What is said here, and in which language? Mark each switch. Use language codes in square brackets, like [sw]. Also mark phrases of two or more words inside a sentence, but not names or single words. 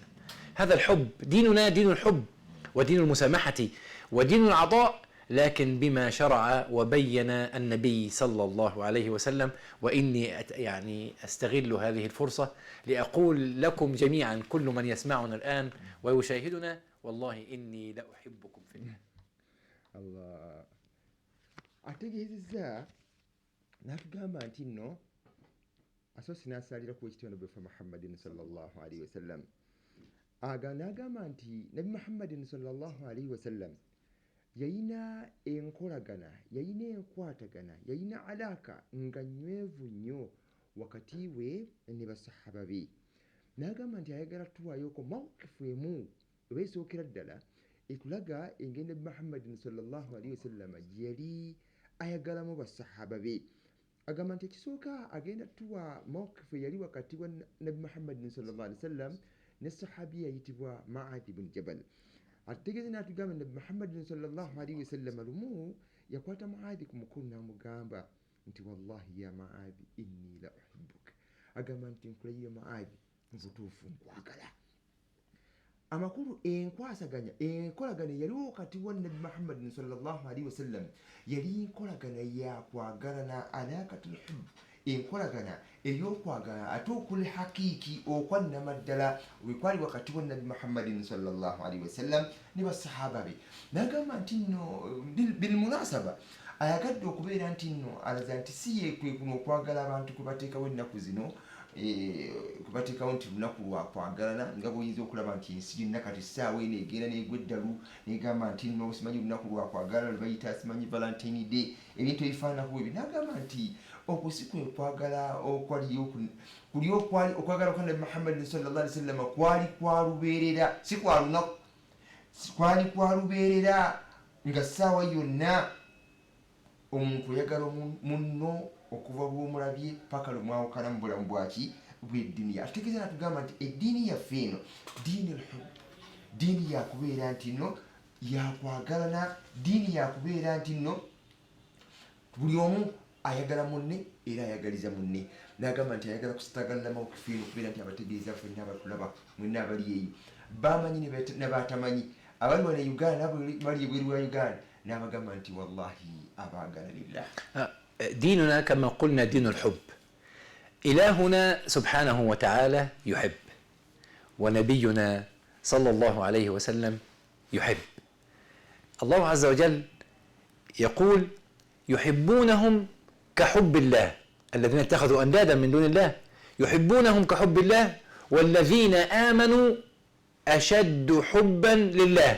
[ar] هذا الحب ديننا، دين الحب ودين المسامحة ودين العطاء، لكن بما شرع وبين النبي صلى الله عليه وسلم. وإني يعني أستغل هذه الفرصة لأقول لكم جميعا، كل من يسمعنا الآن ويشاهدنا، والله إني لأحبكم في الله. [lg] الله ategeezezza n'atugamba nti nno asoose n'asaalira ku ekitiibwa bwefa [ar] محمد صلى الله عليه وسلم. [lg] N'agamba nti nabi [ar] محمد صلى الله عليه وسلم [lg] yayina enkolagana, yayina enkwatagana, yayina alaaka nga nywevu nnyo wakati we ne basahaba be. N'agamba nti ayagala tuwaayoko mawqifu emu oba esookera ddala ekulaga engeri nabi [ar] محمد صلى الله عليه وسلم [lg] gye yali ayagalamu basahaba be. Agamba nti ekisooka agenda tuwa mawqifu eyali wakati wa nabi [ar] محمد صلى الله عليه وسلم [lg] ne sahabi yayitibwa Ma'ad ibn Jabal. Ategeeza n'atugamba nabi [ar] محمد صلى الله عليه وسلم [lg] lumu yakwata Mu'adhi ku mukono n'amugamba nti [ar] والله يا معاذ إني لأحبك. [lg] Agamba nti nkulayira Mu'adhi, mu butuufu nkwagala. Amakulu enkwasaganya enkolagana yaliwo wakati wa nabi [ar] محمد صلى الله عليه وسلم [lg] yali enkolagana yakwagalana, [ar] علاقة الحب, [lg] enkolagana ey'okwagala ate okuli hakiiki okwannama ddala wekwali wakati wa nabi [ar] محمد صلى الله عليه وسلم [lg] ne basahaba be. N'agamba nti nno bilmunasaba ayagadde okubeera nti nno alaza nti si ye kwe kuno okwagala abantu kwe bateekawo ennaku zino, kubateekawo nti lunaku lwakwagalana nga bw'oyinza okulaba nti ensi yonna kati essaawa eno egenda n'egwa eddalu negamba nti nno simanyi lunaku lwakwagalana lwe bayita simanyi [en] valentine day, [lg] ebintu ebifaananako bwe. N'agamba nti okwo si kwe kwagala kuli okwagala kwa nabi [ar] محمد صلى الله عليه وسلم [lg] kwali kwa lubeerera, si kwa lunaku, kwali kwa lubeerera nga ssaawa yonna omuntu oyagala munno okuva bw'omulabye paka lwemwawukana mu bulamu bwaki bw'eddiini. Atutegeeza n'atugamba nti eddiini yaffe eno diini al-hubb, diini yakubeera nti nno yakwagalana, diini yakubeera nti nno buli omu ayagala munne era ayagaliza munne n'agamba nti ayagala kusitagalla mawukifiino okubeera nti abategeeza ffenna abatulaba mwenna abali eyo bamanyi ne batamanyi abali wane Uganda bali ebweru wa Uganda n'abagamba nti wallahi abaagala lillah. [ar] ديننا كما قلنا دين الحب. إلهنا سبحانه وتعالى يحب، ونبينا صلى الله عليه وسلم يحب. الله عز وجل يقول يحبونهم كحب الله، الذين اتخذوا أندادا من دون الله يحبونهم كحب الله والذين آمنوا أشد حبا لله.